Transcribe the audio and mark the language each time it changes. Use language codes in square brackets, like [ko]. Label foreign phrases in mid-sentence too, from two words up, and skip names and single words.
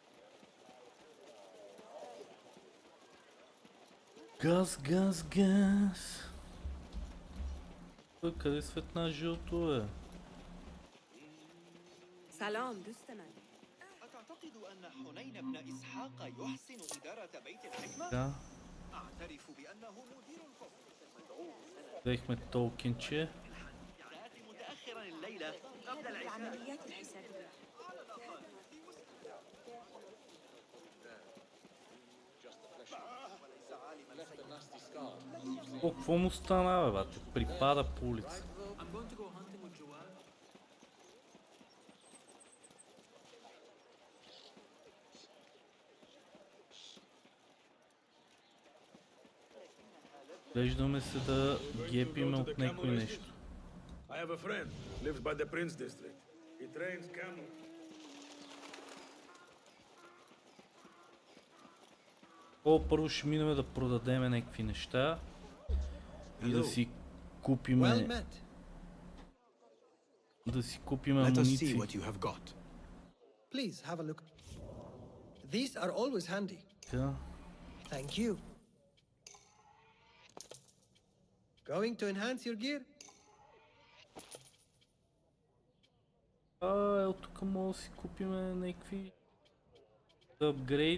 [bg] Газ, газ, газ. къде светна жълто е? [fa] سلام دوست من. [ar] أتعتقد أن حنين بن إسحاق يحسن إدارة بيت الحكمة؟ [bg] Да. [ar] أعترف بأنه مدير الفصل. [bg] Взехме толкинче. [ar] سآتي متأخرا الليلة قبل العشاء. العمليات الحسابية. [bg] Какво му стана, бе, бате? Припада по улица. Глеждаме се да гепиме от някой нещо. [en] I have a friend, lives by the Prince district. He trains camels. [bg] Първо ще минем да продадеме някакви неща и да си купиме... Да си купиме амуниции. [en] Please have a look. These are always handy. [bg] Да. [en] Thank you. Going to enhance your gear? [bg] Ето тук мога да си купиме някакви апгрейди.